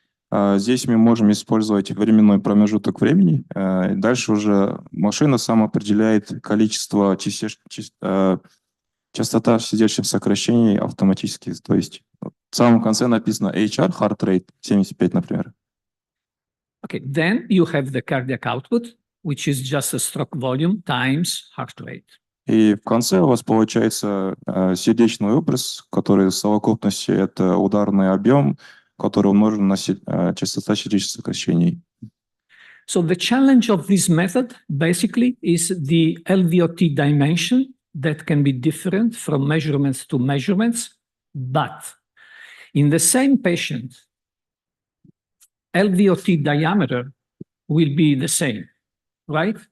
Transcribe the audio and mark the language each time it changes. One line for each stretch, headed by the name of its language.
Russian: Здесь мы можем использовать временной промежуток времени. Дальше уже машина сама определяет количество частота сердечных сокращений автоматически. То есть в самом конце написано HR,
English: heart rate,
Russian: 75, например.
English: Okay, then you have the cardiac output, which is just a stroke volume times heart rate.
Russian: И в конце у вас получается сердечный образ, который в совокупности это ударный объем, который умножен на частота сердечных сокращений.
English: So the challenge of this method basically is the LVOT dimension that can be different from measurements to measurements, but in the same patient, LVOT diameter will be the same, right?